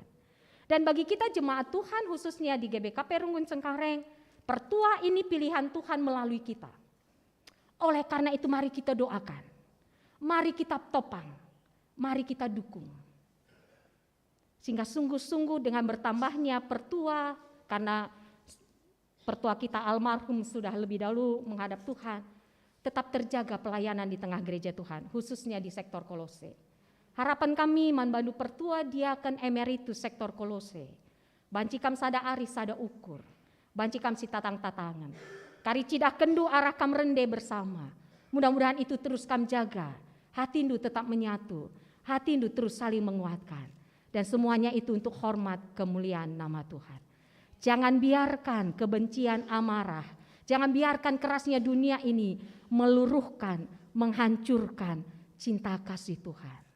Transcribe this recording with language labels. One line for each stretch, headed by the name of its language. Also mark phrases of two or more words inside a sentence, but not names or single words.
Indonesian: Dan bagi kita jemaat Tuhan khususnya di GBKP Runggun Cengkareng, pertua ini pilihan Tuhan melalui kita. Oleh karena itu mari kita doakan, mari kita topang, mari kita dukung. Sehingga sungguh-sungguh dengan bertambahnya pertua, karena pertua kita almarhum sudah lebih dahulu menghadap Tuhan, tetap terjaga pelayanan di tengah gereja Tuhan, khususnya di sektor Kolose.
Batak Karo: Harapan kami manbandu pertua diaken emeritus sektor Kolose. Banci kam sada ari sada ukur. Banci kam si tatang-tatangan. Kari cidah kendu arah kam rende bersama.
Indonesian: Mudah-mudahan itu terus kam jaga. Hatindu tetap menyatu. Hatindu terus saling menguatkan. Dan semuanya itu untuk hormat kemuliaan nama Tuhan. Jangan biarkan kebencian amarah. Jangan biarkan kerasnya dunia ini meluruhkan, menghancurkan cinta kasih Tuhan.